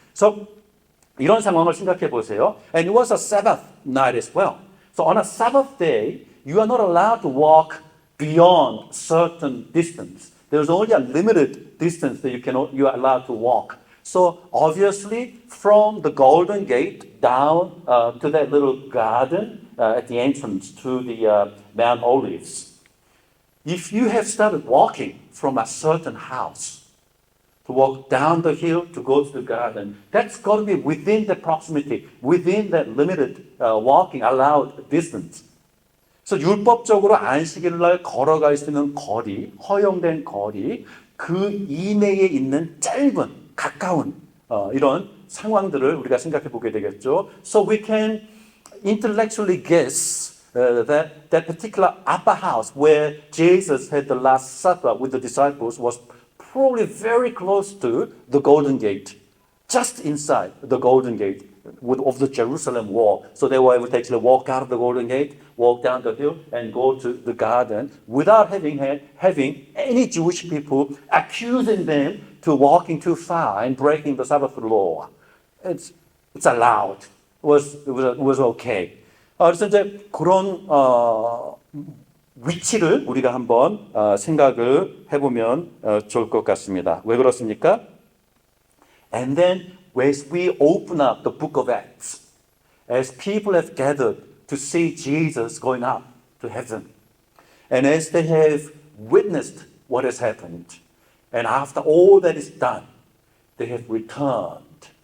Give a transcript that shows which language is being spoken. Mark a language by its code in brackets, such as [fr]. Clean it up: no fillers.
[ko] So, 이런 상황을 생각해 보세요. [en] And it was a Sabbath night as well. So, on a Sabbath day, you are not allowed to walk beyond certain distance. There's only a limited distance that you are allowed to walk. So obviously, from the Golden Gate down to that little garden at the entrance to the Mount Olives, if you have started walking from a certain house to walk down the hill to go to the garden, that's got to be within the proximity, within that limited walking allowed distance. [ko] 그래서 율법적으로 안식일 날 걸어갈 수 있는 거리, 허용된 거리, 그 이내에 있는 짧은, 가까운 이런 상황들을 우리가 생각해 보게 되겠죠. [en] So we can intellectually guess that particular upper house where Jesus had the Last Supper with the disciples was probably very close to the Golden Gate, just inside the Golden Gate of the Jerusalem wall. So they were able to actually walk out of the Golden Gate, walk down the hill, and go to the garden without having any Jewish people accusing them to walking too far and breaking the Sabbath law. It's allowed. It was okay. [ko] 그래서 이제 그런 위치를 우리가 한번 생각을 해보면 좋을 것 같습니다. 왜 그렇습니까? [en] And then as we open up the book of Acts, as people have gathered to see Jesus going up to heaven, and as they have witnessed what has happened, and after all that is done, they have returned